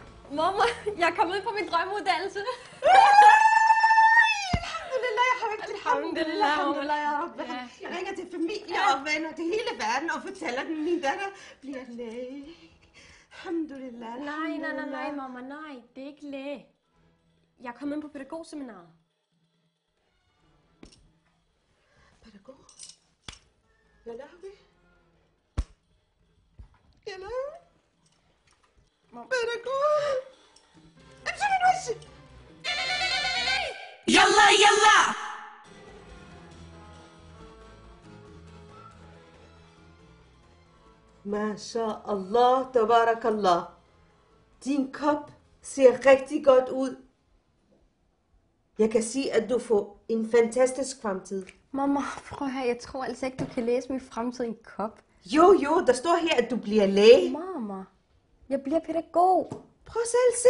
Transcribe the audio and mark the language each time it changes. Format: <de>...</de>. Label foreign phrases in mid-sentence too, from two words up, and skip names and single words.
<da>Mamma, jeg er kommet ud på min drømmeuddannelse.</da> <ar>Alhamdulillah,</ar> <da>jeg har ikke</da> <ar>الحمد لله، الحمد لله، يا رب.</ar> <da>Jeg ringer til familie og venner til hele verden og fortæller dem, min datter bliver læge.</da> <ar>Alhamdulillah.</ar> <da>Nej, mamma, nej. Det er ikke læge. Jeg er kommet ind på pædagogseminaret. Pædagog? Jeg laver vi. Jeg laver. Pædagog.</da> <ar>يلا، يلا! ما شاء الله، تبارك الله.</ar> <da>Din kop ser rigtig godt ud. Jeg kan sige, at du får en fantastisk fremtid. Mamma, prøv her. Jeg tror altså ikke, du kan læse min fremtid i en kop. Jo, der står her, at du bliver læge. Mamma, jeg bliver pædagog. Prøv selv se.</da>